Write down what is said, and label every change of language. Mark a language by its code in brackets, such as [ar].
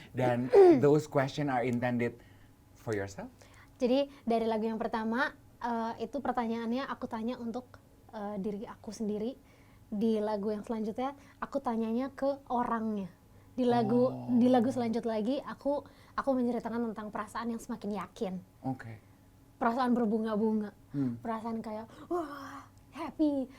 [id] Dan [en] those question are intended for yourself? [id] Jadi dari lagu yang pertama itu pertanyaannya aku tanya untuk diri aku sendiri. Di lagu yang selanjutnya aku tanyanya ke orangnya. Di lagu selanjutnya lagi aku menceritakan tentang perasaan yang semakin yakin. Oke. Perasaan berbunga-bunga. Perasaan kayak wah, happy.